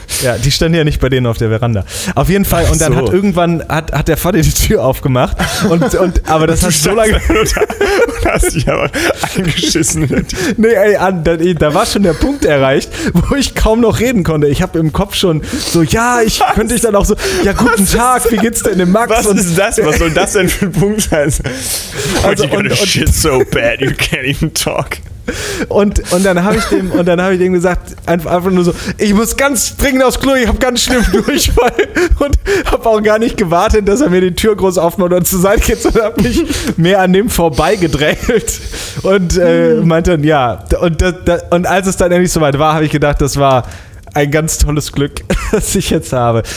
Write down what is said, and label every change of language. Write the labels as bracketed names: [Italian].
[German] Ja, die standen ja nicht bei denen auf der Veranda. Auf jeden Fall, ach, und dann so. hat irgendwann der Vater die Tür aufgemacht und aber das hat so lange... Du hast dich aber eingeschissen. Nee, ey, da war schon der Punkt erreicht, wo ich kaum noch reden konnte. Ich habe im Kopf schon so, ja, ich was? Könnte ich dann auch so, ja, guten was Tag, wie geht's denn dem Max? Was und, ist das? Was soll das denn für ein Punkt sein? [English] Also, oh, you got a shit so bad, you can't even talk. [German] Und dann habe ich dem gesagt, einfach nur so, ich muss ganz dringend aufs Klo, ich habe ganz schlimm Durchfall und habe auch gar nicht gewartet, dass er mir die Tür groß aufmacht und zur Seite geht, sondern habe mich mehr an dem vorbeigedrängelt und meinte dann, ja, und als es dann endlich soweit war, habe ich gedacht, das war ein ganz tolles Glück, das ich jetzt habe.